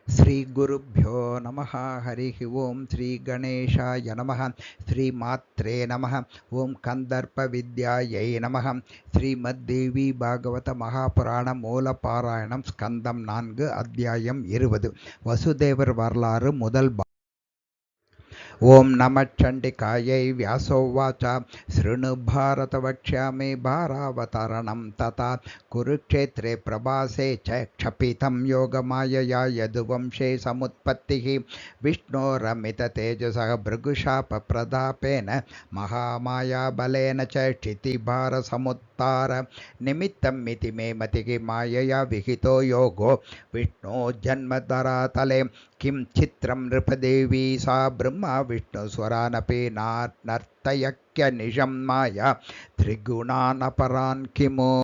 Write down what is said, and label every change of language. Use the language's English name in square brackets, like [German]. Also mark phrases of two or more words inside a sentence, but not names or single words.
[Sanskrit] श्रीगुरुभ्यो नमः। हरिः ओं श्री गणेशाय नमः। श्रीमात्रे नमः। ओं कन्दर्पविद्यायै नमः। श्रीमद्देवी भागवत महापुराण [Tamil] மூலபாராயணம் ஸ்கந்தம் 4 அத்தியாயம் 20 வசுதேவர் வரலாறு முதல் [Sanskrit] ओं नमः चण्डिकायै व्यासोवाच शृणु भारत वक्ष्यामि भारावतरणं तथा कुरुक्षेत्रे प्रभासे च क्षपितं योगमायया यदुवंशे समुत्पत्तिः विष्णोरमिततेजसः भृगुशापप्रदापेन महामायाबलेन च क्षितिभारसमुत्तार निमित्तमिति मे मतिः मायया विहितो योगो विष्णो जन्मधरातले किं चित्रं नृपदेवी सा ब्रह्मा विष्णुस्वरानपि नर्तयक्य निजं माया त्रिगुणानपरान् किमु।